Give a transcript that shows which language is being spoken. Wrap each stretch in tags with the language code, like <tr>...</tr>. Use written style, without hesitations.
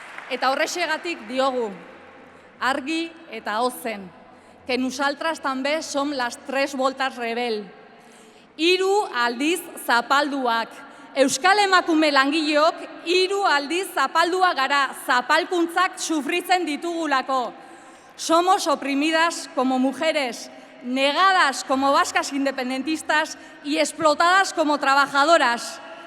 <eu>Eta horrexegatik diogu, argi eta ozen,</eu> <ca>que nosaltres també som les 3 voltes rebel.</ca> <eu>3 aldiz zapalduak. Euskal emakume langileok 3 aldiz zapaldua gara, zapalkuntzak sufritzen ditugulako.</eu> <es>Somos oprimidas como mujeres, negadas como vascas independentistas y explotadas como trabajadoras.</es>